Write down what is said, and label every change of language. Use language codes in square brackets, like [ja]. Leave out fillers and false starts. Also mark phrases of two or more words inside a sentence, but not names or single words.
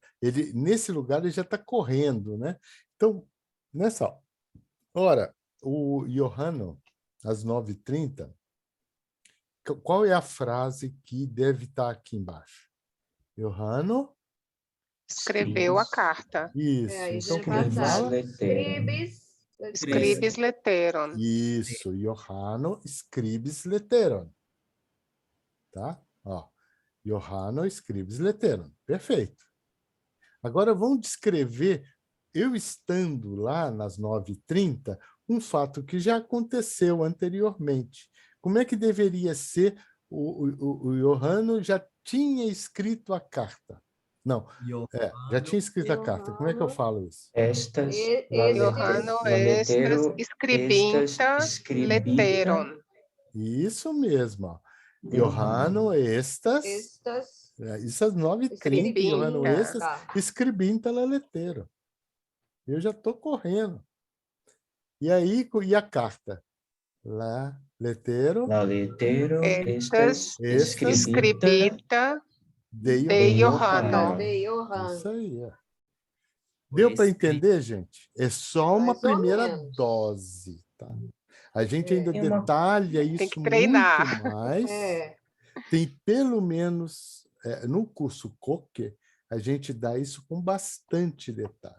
[pt] Nesse lugar, ele já está correndo, né? Então, nessa hora, o Johanno, às 9:30, qual é a frase que deve estar aqui embaixo? Johanno? Escreveu a carta. Isso. Aí Então, já como é que vai fala? [eo] Scribes letteron. [pt] Isso. [eo] Johanno scribes letteron. [pt] Tá? Ó. [eo] Johanno scribes letteron. [pt] Perfeito. Agora, vamos descrever, eu estando lá nas 9:30, um fato que já aconteceu anteriormente. Como é que deveria ser? O Johanno já tinha escrito a carta. Não, já tinha escrito a carta. Como é que eu falo isso? [eo] Estas, Johanno estas scribinta letteron. [pt] Isso mesmo. Ó. [eo] Johanno estas... [pt] Isso às 9:30. [eo] Johanno estas scribinta la lettero. [pt] Eu já estou correndo. E aí, e a carta? [eo] La lettero Estas estas scribita de de Johanno. Johanno. [pt] Isso aí. Ó. Deu para entender, gente? É só uma Mais ou primeira menos. dose. Tá? A gente ainda É uma- detalha Tem isso que treinar. muito mais. Tem pelo menos, no curso Coque, a gente dá isso com bastante detalhe.